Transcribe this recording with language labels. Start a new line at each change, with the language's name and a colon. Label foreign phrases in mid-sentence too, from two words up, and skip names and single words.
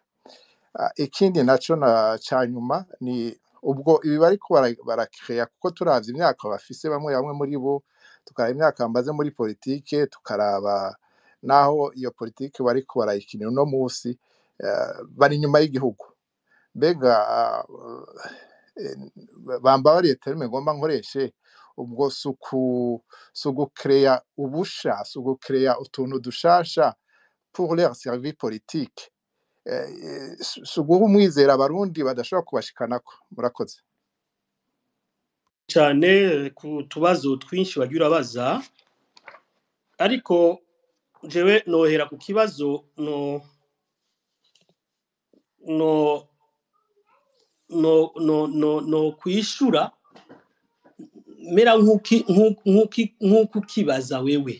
Rundi: Ikindi naco na canyuma ni ubwo ibi bariko barakrea, kuko turavye imyaka bafise bamwe muri bo, tukaraba imyaka bamaze muri politike, tukaraba naho iyo politike bariko barayikinira uno musi, bari inyuma y'igihugu. Mbega bambabariye terme ngomba nkoreshe, ubwo sugucrea ubusha, sugucrea utuntu dushasha
French: pour leur service politique,
Rundi: suguha umwizera abarundi badashobora kubashikanako. Murakoze cyane ku tubazo twinshi wagira urabaza, ariko jewe nohera ku kibazo kwishura mera nk'uko kibaza wewe.